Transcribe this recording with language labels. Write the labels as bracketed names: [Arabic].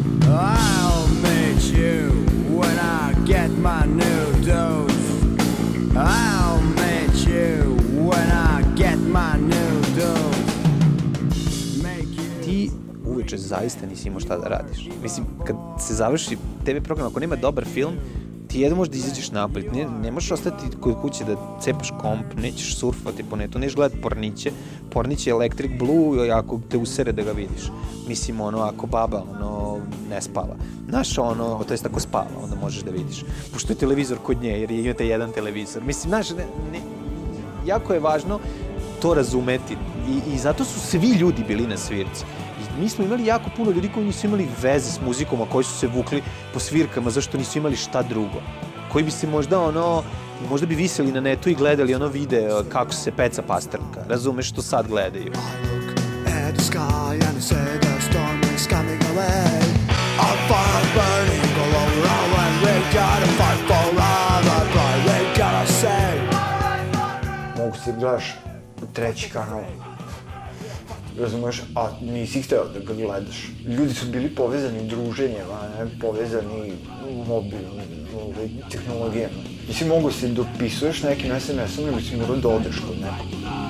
[English] I'll meet you when I get my new dose. I'll meet you when I get my new dose. [Serbian] Ti uveče zaista nisi imao šta da radiš. Mislim, kad se završi TV program, ako nema dobar film, ti jedno možeš da izađeš napolje. Ne možeš ostati kod kuće da cepaš komp, nećeš surfati po netu, nećeš gledati porniće. Pornić je Electric Blue, ako te usere da ga vidiš. Mislim, ako baba, ne spava. Znaš, to jest ako spava, onda možeš da vidiš. Pošto je televizor kod nje, jer imate jedan televizor. Mislim, znaš, jako je važno to razumeti. I zato su svi ljudi bili na svirci. I mi smo imali jako puno ljudi koji nisu imali veze s muzikom, a koji su se vukli po svirkama zašto nisu imali šta drugo. Koji bi se možda bi viseli na netu i gledali video kako se peca pastrnka. Razumeš što sad gledaju. [English] At the sky and say the storm is coming away. A fire burning all over and we gotta fight forever, but we gotta say. [Serbian] Mogu si gledaš treći kanal, razumeš, a nisi hteo da ga gledaš. Ljudi su bili povezani druženjem, a ne povezani mobilnim tehnologijama. Nisi mogu si dopisuješ nekim SMS-om, nego si morao da odeš kod nekog.